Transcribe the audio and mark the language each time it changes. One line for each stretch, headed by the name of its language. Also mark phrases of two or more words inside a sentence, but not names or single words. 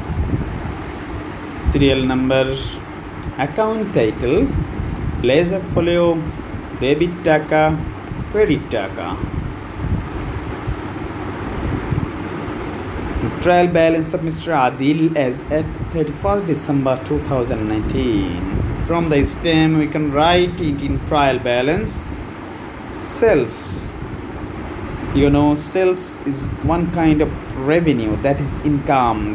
English: Serial number, account title, ledger folio, debit taka, credit taka. Trial balance of Mr. Adil as at 31st December 2019. From the STEM, we can write it in trial balance. Sales. Sales is one kind of revenue, that is income.